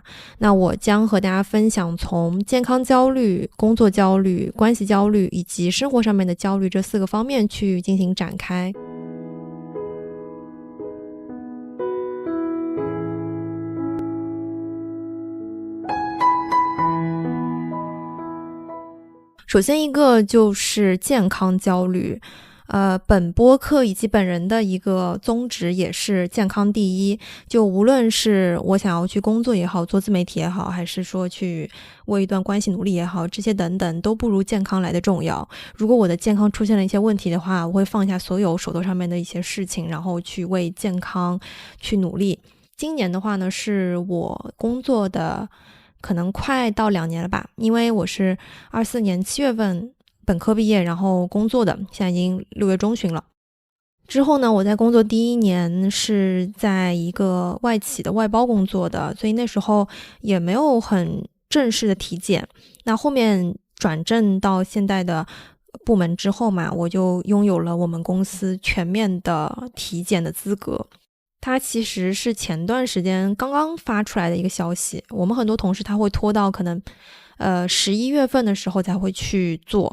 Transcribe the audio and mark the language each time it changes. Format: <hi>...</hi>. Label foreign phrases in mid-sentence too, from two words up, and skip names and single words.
<zh>那我將和大家分享從健康焦慮、工作焦慮、關係焦慮以及生活上面的焦慮這4個方面去進行展開。首先一個就是健康焦慮。本播客以及本人的一個宗旨也是健康第一，就無論是我想要去工作也好，做自媒體也好，還是說去為一段關係努力也好，這些等等都不如健康來的重要。如果我的健康出現了一些問題的話，我會放下所有手頭上面的一些事情，然後去為健康去努力。今年的話呢，是我工作的可能快到2年了吧，因為我是24年7月份本科畢業，然後工作的，現在已經6月中旬了。之後呢，我在工作第1年是在一個外企的外包工作的，所以那時候也沒有很正式的體檢。那後面轉正到現在的部門之後嘛，我就擁有了我們公司全面的體檢的資格。它其實是前段時間剛剛發出來的一個消息，我們很多同事他會拖到可能11月份的時候才會去做。</zh>